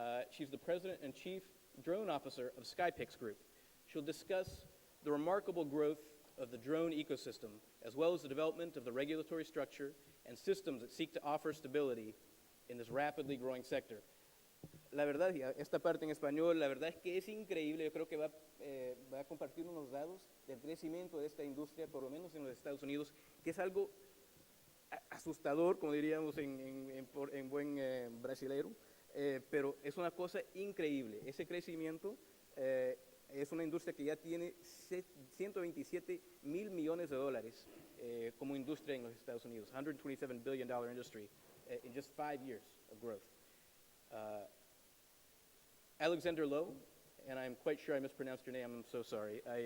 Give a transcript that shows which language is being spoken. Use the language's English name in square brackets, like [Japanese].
[English] She's the President and Chief Drone Officer of Skypix Group. She'll discuss the remarkable growth of the drone ecosystem, as well as the development of the regulatory structure and systems that seek to offer stability in this rapidly growing sector. [Spanish] La verdad, esta parte en español, la verdad es que es increíble. Yo creo que va a compartir unos datos del crecimiento de esta industria, por lo menos en los Estados Unidos, que es algo asustador, como diríamos en buen brasilero, pero es una cosa increíble. Ese crecimiento es una industria que ya tiene 127 mil millones de dólares como industria en los Estados Unidos, [English] $127 billion industry in just 5 years of growth. Alexander Lowe, and I'm quite sure I mispronounced your name, I'm so sorry.